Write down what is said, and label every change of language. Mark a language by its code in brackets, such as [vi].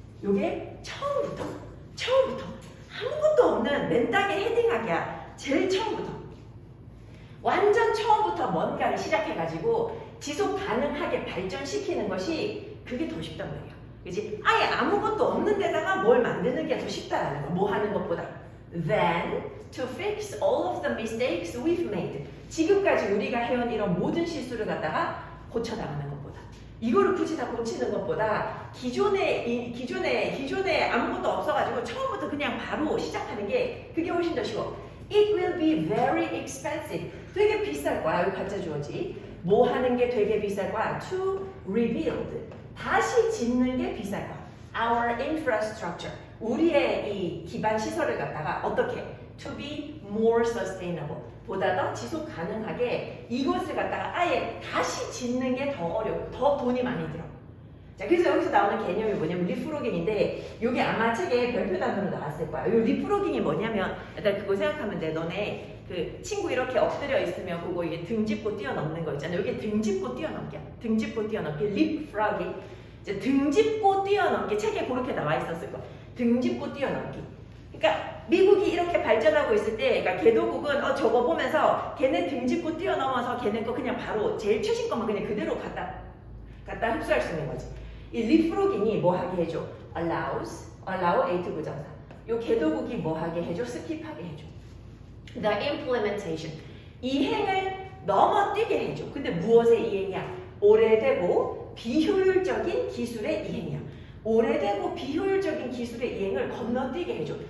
[ko] 요게 처음부터 아무것도 없는 맨 땅에 헤딩하기야. 제일 처음부터 완전 처음부터 뭔가를 시작해가지고 지속 가능하게 발전시키는 것이 그게 더 쉽단 말이야. 그치? 아예 아무것도 없는 데다가 뭘 만드는 게 더 쉽다라는 거. 뭐 하는 것보다. [en] Then to fix all of the mistakes we've made. [ko] 지금까지 우리가 해온 이런 모든 실수를 갖다가 고쳐나가는 것보다. 이거를 굳이 다 고치는 것보다 기존에 아무것도 없어가지고 처음부터 그냥 바로 시작하는 게 그게 훨씬 더 쉬워. [en] It will be very expensive. [ko] 되게 비쌀 거야. 이거 가짜 주어지. 뭐 하는 게 되게 비쌀 거야. [en] To rebuild. [ko] 다시 짓는 게 비쌀 거야. [en] Our infrastructure. [ko] 우리의 이 기반 시설을 갖다가 어떻게? [en] To be more sustainable. [ko] 보다 더 지속 가능하게 이것을 갖다가 아예 다시 짓는 게 더 어려워. 더 돈이 많이 들어. 자, 그래서 여기서 나오는 개념이 뭐냐면 리프로깅인데 이게 아마 책에 별표 단어로 나왔을 거야. 이 리프로깅이 뭐냐면 일단 그거 생각하면 돼. 너네 그 친구 이렇게 엎드려 있으면 그거 이게 등 짚고 뛰어넘는 거 있잖아. 이게 등 짚고 뛰어넘기야. 등 짚고 뛰어넘기. 리프로깅. 이제 등 짚고 뛰어넘기. 책에 그렇게 나와 있었을 거야. 등 짚고 뛰어넘기. 그러니까 미국이 이렇게 발전하고 있을 때, 그러니까 개도국은 저거 보면서 걔네 등 짚고 뛰어넘어서 걔네 거 그냥 바로 제일 최신 것만 그냥 그대로 갖다 흡수할 수 있는 거지. 이 leapfrogging이 뭐 하게 해줘? [en] allow A to 부정사. [ko] 요 개도국이 뭐 하게 해줘? 스킵하게 해줘. [en] the implementation. [ko] 이행을 넘어뛰게 해줘. 근데 무엇의 이행이야? 오래되고 비효율적인 기술의 이행이야. 오래되고 비효율적인 기술의 이행을 건너뛰게 해줘.